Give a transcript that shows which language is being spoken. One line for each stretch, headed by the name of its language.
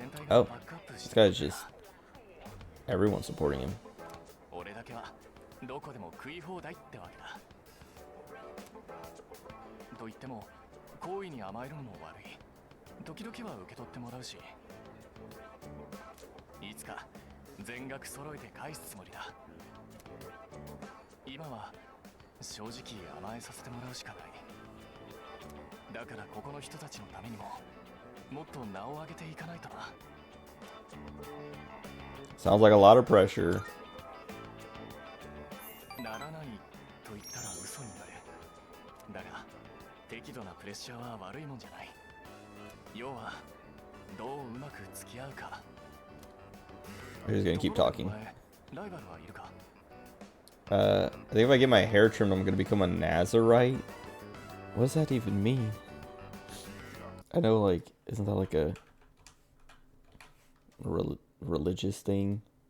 English: Oh, this guy's just everyone supporting him.
Japanese: 俺だけはどこでも食い放題ってわけだ。と言っても好意に甘えるのも悪い。時々は受け取ってもらうし、いつか全額揃えて返すつもりだ。今は正直甘えさせてもらうしかない。だからここの人たちのためにももっと名を上げていかないとな。
English: Sounds like a lot of pressure.
Japanese: ならないと言ったら嘘になる。だが適度なプレッシャーは悪いもんじゃない。要はどううまく付き合うか。
English: I'm just gonna keep talking.
Japanese: ライバルはいるか？
English: I think if I get my hair trimmed, I'm gonna become a Nazarite. What does that even mean? I know, like, isn't that like a religious thing?